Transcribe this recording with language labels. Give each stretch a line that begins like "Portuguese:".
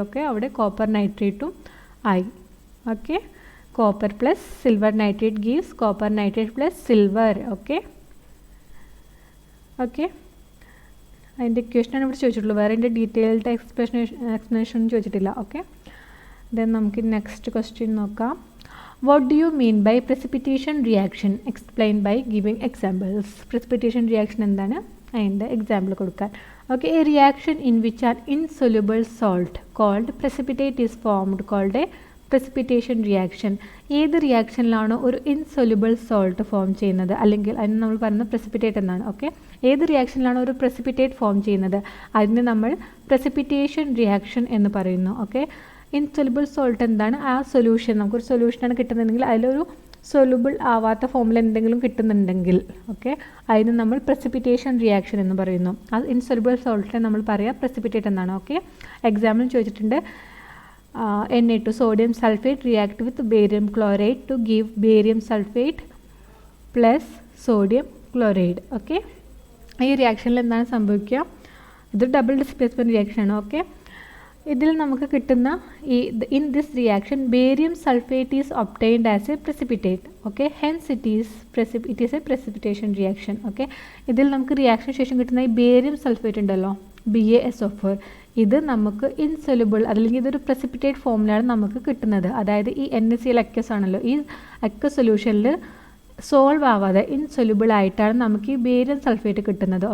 Malayalam: Okay, അവിടെ copper നൈട്രേറ്റും ആയി. Okay,
English: Copper plus silver nitrate gives copper nitrate plus silver.
Malayalam: Okay okay, അതിൻ്റെ ഇക്വേഷനാണ് ഇവിടെ ചോദിച്ചിട്ടുള്ളൂ, വേറെ അതിൻ്റെ ഡീറ്റെയിൽഡ് എക്സ്പ്ലനേഷൻ ചോദിച്ചിട്ടില്ല. ഓക്കെ, ദെൻ നമുക്ക് നെക്സ്റ്റ് ക്വസ്റ്റ്യൻ നോക്കാം.
English: What do you mean by precipitation reaction? Explain by giving examples. Precipitation reaction
Malayalam: എന്താണ്? അതിൻ്റെ example കൊടുക്കാൻ.
English: Okay, a reaction in which an insoluble salt called precipitate is formed called a precipitation reaction.
Malayalam: ഏത് റിയാക്ഷനിലാണോ ഒരു insoluble salt form ചെയ്യുന്നത്, അല്ലെങ്കിൽ അതിന് നമ്മൾ പറയുന്നത് precipitate എന്നാണ്. ഓക്കെ, ഏത് റിയാക്ഷനിലാണോ ഒരു precipitate ഫോം ചെയ്യുന്നത് അതിന് നമ്മൾ precipitation reaction എന്ന് പറയുന്നു. ഓക്കെ, ഇൻസൊല്യൂബിൾ സോൾട്ട് എന്താണ്? ആ സൊല്യൂഷൻ, നമുക്കൊരു സൊല്യൂഷനാണ് കിട്ടുന്നുണ്ടെങ്കിൽ അതിലൊരു സൊല്യൂബിൾ ആവാത്ത ഫോമിൽ എന്തെങ്കിലും കിട്ടുന്നുണ്ടെങ്കിൽ ഓക്കെ, അതിന് നമ്മൾ precipitation റിയാക്ഷൻ എന്ന് പറയുന്നു. ആ ഇൻസൊല്യൂബിൾ സോൾട്ടിനെ നമ്മൾ പറയുക precipitate എന്നാണ്.
English: okay,
Malayalam: എക്സാമ്പിൾ ചോദിച്ചിട്ടുണ്ട്.
English: Na2 sodium sulfate react with barium chloride to give barium sulfate plus sodium chloride.
Malayalam: Okay, ഈ റിയാക്ഷനിൽ എന്താണ് സംഭവിക്കുക? ഇത് ഡബിൾ ഡിസ്പ്ലേസ്മെൻറ്റ് റിയാക്ഷനാണ്.
English: okay,
Malayalam: ഇതിൽ നമുക്ക് കിട്ടുന്ന
English: in this reaction barium sulfate is obtained as a precipitate. Okay, hence it is a precipitation reaction.
Malayalam: Okay, ഇതിൽ നമുക്ക് reaction ശേഷം കിട്ടുന്ന ഈ ബേരിയം സൾഫേറ്റ് ഉണ്ടല്ലോ, BaSO4, ഇത് നമുക്ക് ഇൻസൊല്യൂബിൾ അല്ലെങ്കിൽ ഇതൊരു precipitate ഫോമിലാണ് നമുക്ക് കിട്ടുന്നത്. അതായത് ഈ NaCl അക്വസ് ആണല്ലോ, ഈ അക്വസ് സൊല്യൂഷനിൽ സോൾവ് ആവാതെ ഇൻസൊല്യൂബിൾ ആയിട്ടാണ് നമുക്ക് ഈ ബേരിയം സൾഫേറ്റ് കിട്ടുന്നത്.